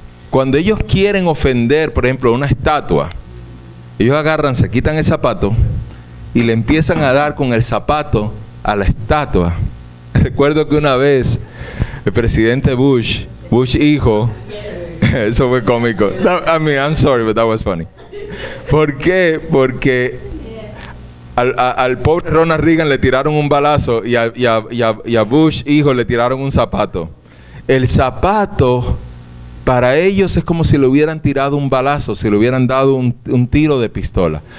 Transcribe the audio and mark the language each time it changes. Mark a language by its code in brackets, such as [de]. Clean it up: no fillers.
[es] Cuando ellos quieren ofender, por ejemplo, una estatua, ellos agarran, se quitan el zapato y le empiezan a dar con el zapato a la estatua. Recuerdo que una vez el presidente Bush hijo, eso fue cómico. [en] I mean, I'm sorry, but that was funny. [es] ¿Por qué? Porque al pobre Ronald Reagan le tiraron un balazo y a Bush hijo le tiraron un zapato. El zapato para ellos es como si le hubieran tirado un balazo, si le hubieran dado un tiro de pistola.